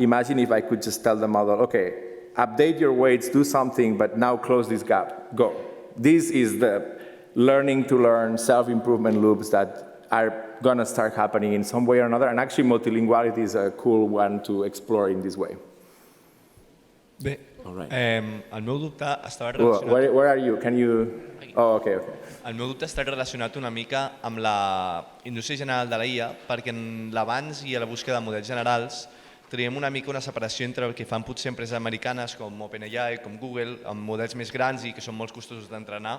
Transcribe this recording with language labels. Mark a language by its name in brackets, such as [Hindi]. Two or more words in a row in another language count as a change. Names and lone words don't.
[English] Imagine if I could just tell the model, okay, update your weights, do something, but now close this gap, go. This is the learning to learn, self-improvement loops that are gonna start happening in some way or another, and actually multilinguality is a cool one to explore in this way. [Catalan] Bé, [English] right. [Catalan] El meu dubte estava relacionat... [English] Where are you? Can you... Oh, okay. [Catalan] El meu dubte està relacionat una mica amb la indústria general de la IA, perquè en l'avanç i a la búsqueda de models generals traiem una mica una separació entre el que fan potser empreses americanes com OpenAI, com Google, amb models més grans i que són molt costosos d'entrenar.